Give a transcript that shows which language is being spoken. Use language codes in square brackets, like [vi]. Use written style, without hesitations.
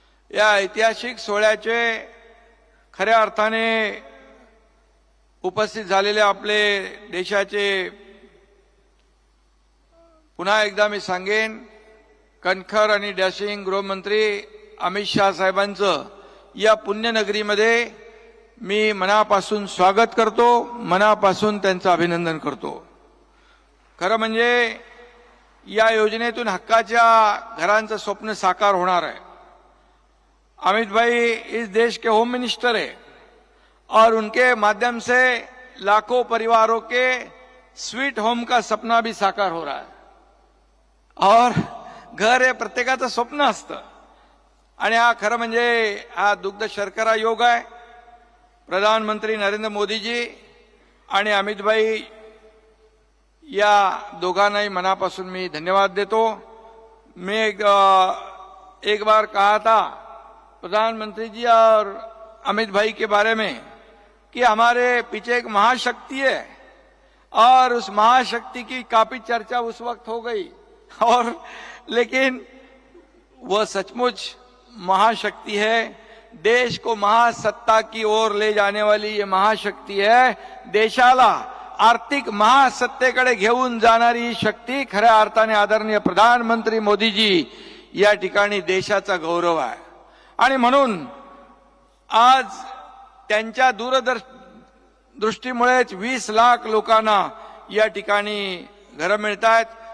[mr] या ऐतिहासिक सोहळ्याचे खऱ्या अर्थाने उपस्थित झालेले आपले देशाचे, पुन्हा एकदा मी सांगेन, कणखर आणि डॅशिंग गृहमंत्री अमित शाह साहेबांचं या पुण्यनगरीमध्ये मी मनापासून स्वागत करतो, मनापासून त्यांचं अभिनंदन करतो. खरं म्हणजे या योजनेतून हक्काच्या घरांचं स्वप्न साकार होणार आहे. [hi] अमित भाई इस देश के होम मिनिस्टर है और उनके माध्यम से लाखों परिवारों के स्वीट होम का सपना भी साकार हो रहा है. [mr] और घर हे प्रत्येकाचं स्वप्न असतं आणि हा खरं म्हणजे हा दुग्ध शर्करा योग आहे. प्रधानमंत्री नरेंद्र मोदीजी आणि अमित भाई या दोघांनाही मनापासून मी धन्यवाद देतो. [hi] मैं एक बार कहा था प्रधानमंत्री जी और अमित भाई के बारे में कि हमारे पीछे एक महाशक्ति है और उस महाशक्ति की काफी चर्चा उस वक्त हो गई, और लेकिन वह सचमुच महाशक्ति है. देश को महासत्ता की ओर ले जाने वाली ये महाशक्ति है. [mr] देशाला आर्थिक महासत्तेकडे घेऊन जाणारी ही शक्ती खऱ्या अर्थाने आदरणीय प्रधानमंत्री मोदीजी या ठिकाणी देशाचा गौरव आहे. आणि म्हणून आज त्यांच्या दूरदृष्टीमुळेच 20 लाख लोकांना या ठिकाणी घरं मिळत आहेत.